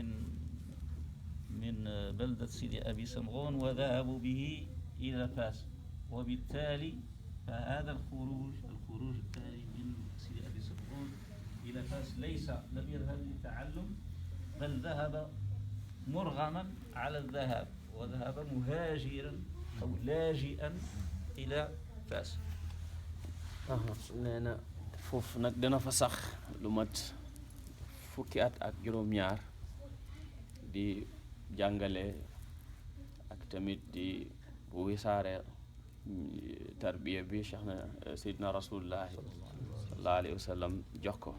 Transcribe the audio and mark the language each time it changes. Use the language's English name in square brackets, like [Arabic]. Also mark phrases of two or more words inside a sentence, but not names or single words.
[Arabic] من بلدة سيدي أبي سمغون وذهبوا به إلى فاس، وبالتالي فهذا الخروج التالي من سيدي أبي سمغون إلى فاس لم يذهب للتعلم، بل ذهب مرغما على الذهاب، وذهب مهاجرا أو لاجئا إلى فاس. [Wolof] nee na foofu nag dana fa sax lu mat fukki at ak juróom-ñaar di jàngale ak tamit di wisaare tarbiya bi Cheikh na Seydina [Arabic] رسول الله صلى الله عليه وسلم [Wolof] jox ko.